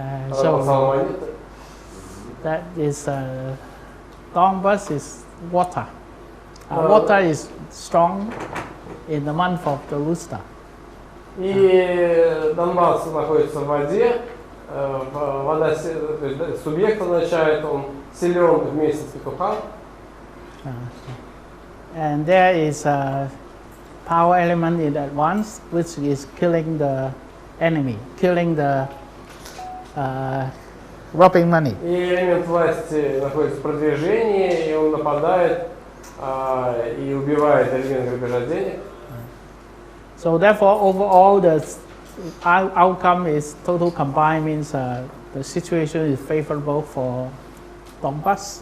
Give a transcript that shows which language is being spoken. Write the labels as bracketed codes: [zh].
[en] So that is Donbass is water. Water is strong in the month of the rooster. [ru] И Донбасс находится в воде. Вода, субъект означает, он силен в месяц петуха. [en] And there is a power element in advance, which is killing the enemy, killing the robbing money. [ru] И элемент власти находится в продвижении, и он нападает и убивает элемент грабежа денег. [en] So therefore, overall, the outcome is total combined, means the situation is favorable for Donbass.